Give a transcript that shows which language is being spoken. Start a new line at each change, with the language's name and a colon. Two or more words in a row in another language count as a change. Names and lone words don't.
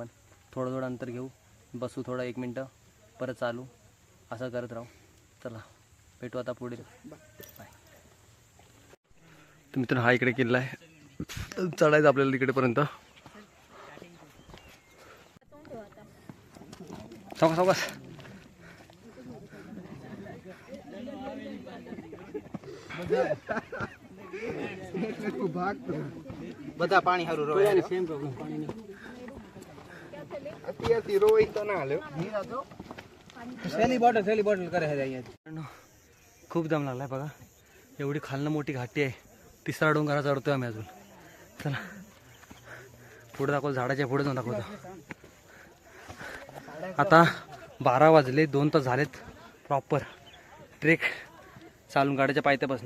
Marathi: थोडं अंतर घेऊ, बसू थोडं 1 मिनटं, परत चालू, असं करत राहू. चला भेटू आता पुढे. बाय. तर मित्रांनो हा इकडे किल्ला आहे, चढायचं आपल्याला तिकडेपर्यंत. सावकाश
Gujarati: બધા પાણી હારું રોય
English: same problem,
Gujarati: પાણી નહીં. અત્યારથી રોય તો ના હાલે સેલી બોટલ કરે છે અહીંયા.
Marathi: खूप दम लागलाय बघा, एवढी खालनं मोठी घाटी आहे. 3रा डोंगरा चढतोय आम्ही अजून. चला पुढे दाखवतो, झाडाच्या पुढे जाऊन दाखवतो. आता 12 वाजले, 2 तास झालेत
English: proper trek
Marathi: चालून गाड्याच्या पायथ्यापासून.